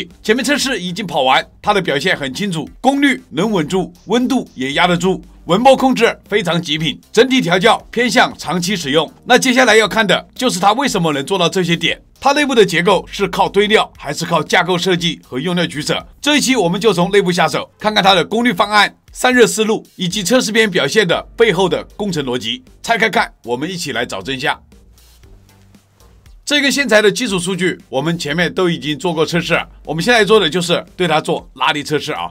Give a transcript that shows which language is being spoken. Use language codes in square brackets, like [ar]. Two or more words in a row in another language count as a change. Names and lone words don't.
[zh] 前面測試已經跑完，它的表現很清楚，功率能穩住，溫度也壓得住，文波控制非常極品，整體調教偏向長期使用。那接下來要看的就是它為什麼能做到這些點，它內部的結構是靠堆料還是靠架構設計和用料取捨？這一期我們就從內部下手，看看它的功率方案、散熱思路以及測試片表現的背後的工程邏輯。拆開看，我們一起來找真相。這個線材的基礎數據我們前面都已經做過測試，我們現在做的就是對它做拉力測試啊。